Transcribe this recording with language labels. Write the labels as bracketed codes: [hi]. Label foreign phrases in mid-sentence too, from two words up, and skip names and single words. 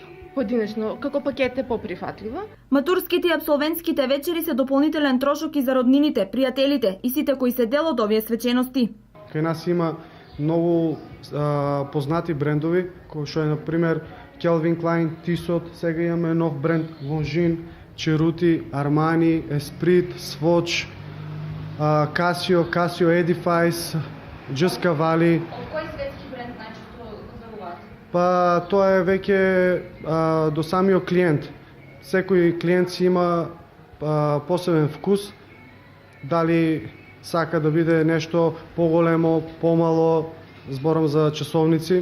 [mk] Поединечно, како пакет е поприфатливо. Матурските и апсолвентските вечери се дополнителен трошок и за роднините, пријателите и сите кои се дел од овие свечености. Кај нас има многу познати брендови, кои што е, например, Calvin Klein, Tissot, сега имаме нов бренд Longines, Cerruti, Armani, Esprit, Swatch, Casio Edifice, Just Cavalli. Кој светски бренд најчесто зборувате? Па тоа е веќе до самиот клиент. Секој клиент си има посебен вкус, дали сака да биде нешто поголемо, помало, зборам за часовници.